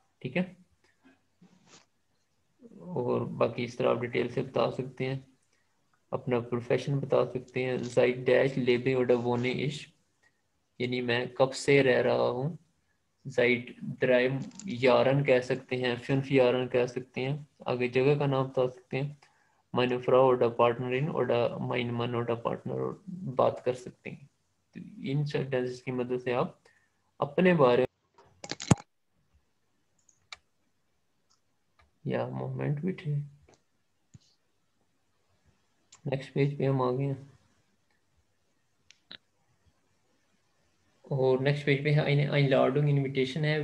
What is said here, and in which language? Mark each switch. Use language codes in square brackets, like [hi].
[hi] ठीक है, और बाकी इस तरह आप डिटेल से बता सकते हैं, अपना प्रोफेशन बता सकते हैं। [de] seit dash lebe oder wohne ich, [hi] यानी मैं कब से रह रहा हूँ। [de] seit 3 Jahren [hi] कह सकते हैं, [de] 5 Jahren [hi] कह सकते हैं, आगे जगह का नाम बता सकते हैं। [de] meine Frau oder Partnerin oder mein Mann oder Partner, [hi] और बात कर सकते हैं। तो इन सेंटेंसेस की मदद से आप अपने बारे या मोमेंट भी थे। नेक्स्ट पेज पे हम आ गए हैं, और नेक्स्ट पेज पे है eine Einladung, इनविटेशन है।